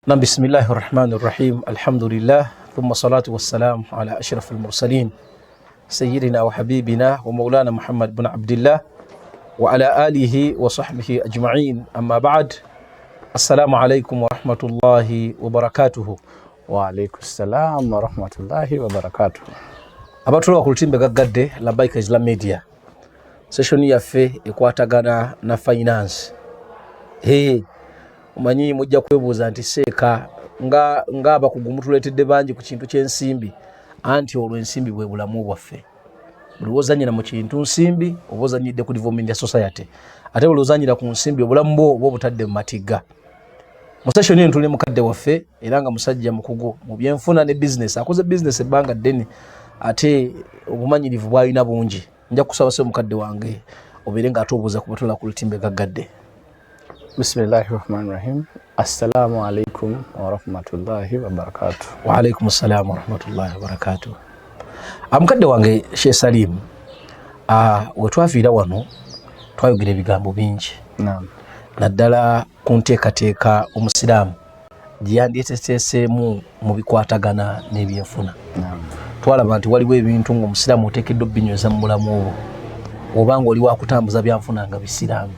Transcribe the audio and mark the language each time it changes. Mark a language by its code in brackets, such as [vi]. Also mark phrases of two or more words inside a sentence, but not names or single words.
[ar] بسم الله الرحمن الرحيم الحمد لله ثم الصلاة والسلام على أشرف المرسلين سيدنا وحبيبنا ومولانا محمد بن عبد الله وعلى آله وصحبه أجمعين أما بعد السلام عليكم ورحمة الله وبركاته. وعليكم السلام ورحمة الله وبركاته. [lg] abatulwa ku lutimbe gaggadde Labaika Islam Media session yaffe ekwatagana na finance. Umanyi mujja kwebuuza nti seeka nga abakugu mutuleetedde bangi ku kintu ky'ensimbi anti olwo ensimbi bwe bulamu bwaffe. Buli wozanyira mu kintu nsimbi oba ozanyidde ku development ya society ate buli ozanyira ku nsimbi obulamu bwo obutadde mu matigga. Mu session eno tuli mukadde waffe era nga musajja mukugu mu byenfuna ne business akoze business ebbanga ddene ate obumanyirivu bwalina bungi. Nja kusaba se mukadde wange obeere nga atubuuza ku batula ku lutimbe gaggadde. [ar] بسم الله الرحمن الرحيم. السلام عليكم ورحمة الله وبركاته. وعليكم السلام ورحمة الله وبركاته. [lg] Mukadde wange Sheikh Salim, we twafiira wano twayogera ebigambo bingi. Naam. Naddala ku nteekateeka omusiraamu gye yandyeteeseemu mu bikwatagana n'ebyenfuna. Naam. Twalaba nti waliwo ebintu ng'omusiraamu oteekeddwa obbinyweza mu bulamu obwo oba ng'oli wakutambuza byanfuna nga bisiraamu.